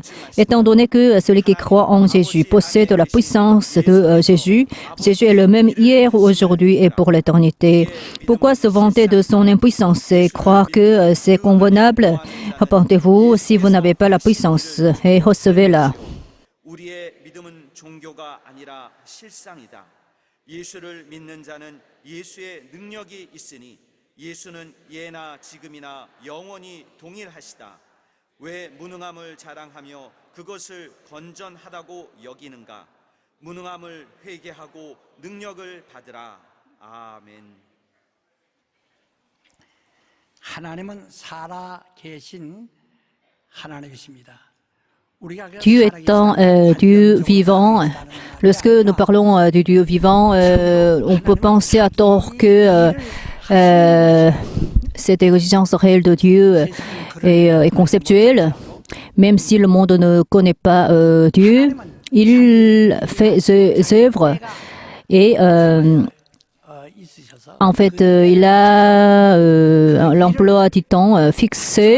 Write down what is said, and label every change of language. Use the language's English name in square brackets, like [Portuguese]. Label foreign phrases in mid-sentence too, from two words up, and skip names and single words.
[French] Étant donné que celui qui croit en Jésus possède la puissance de Jésus, Jésus est le même hier, aujourd'hui et pour l'éternité. Pourquoi se vanter de son impuissance et croire que c'est convenable? Repentez-vous si vous n'avez pas la puissance et recevez-la. [Korean] 예수를 믿는 자는 예수의 능력이 있으니 예수는 예나 지금이나 영원히 동일하시다. 왜 무능함을 자랑하며 그것을 건전하다고 여기는가? 무능함을 회개하고 능력을 받으라. 아멘. 하나님은 살아 계신 하나님이십니다. [French] Dieu étant Dieu vivant, lorsque nous parlons du Dieu vivant, on peut penser à tort que cette existence réelle de Dieu est conceptuelle. Même si le monde ne connaît pas Dieu, il fait ses œuvres et en fait, il a l'emploi du temps fixé.